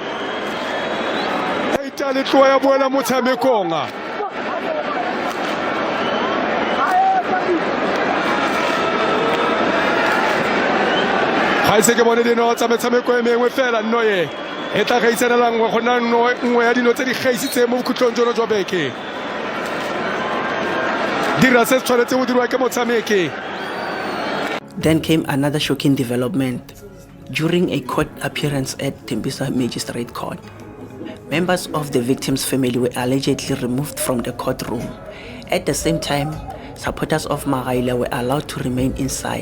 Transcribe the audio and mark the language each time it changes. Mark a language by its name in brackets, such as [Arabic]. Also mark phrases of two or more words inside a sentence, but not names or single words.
[Tswana] e ita le tloa ya boela motshamekong ga ise ke bone dino tsa metshameko e mengwe fela nno ye e tla gaitsanelang go nna nngwe ya dilo tse di gaisitseng mo bokhutlong jono jwa beke dira se tshwanetse go dirwa ke motshameki. [English] Then came another shocking development. During a court appearance at Tembisa Magistrate Court, members of the victim's family were allegedly removed from the courtroom. At the same time, supporters of Mogaila were allowed to remain inside.